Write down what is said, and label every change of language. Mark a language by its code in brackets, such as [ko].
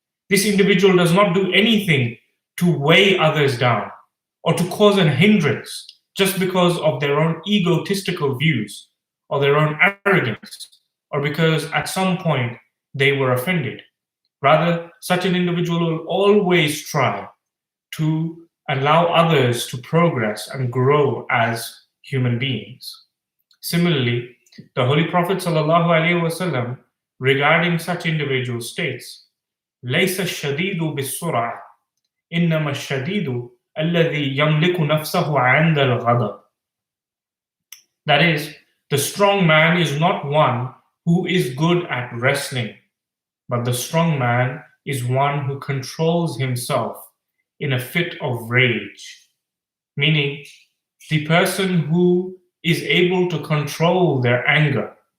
[en] This individual does not do anything to weigh others down or to cause a hindrance just because of their own egotistical views or their own arrogance or because at some point they were offended. Rather, such an individual will always try to allow others to progress and grow as human beings. Similarly, the Holy Prophet ﷺ, regarding such individuals, states, [ar] ليس الشديد بالسرعة إنما الشديد الذي يملك نفسه عند الغضب. [en] That is, the strong man is not one who is good at wrestling, but the strong man is one who controls himself in a fit of rage. Meaning, the person who is able to control their anger.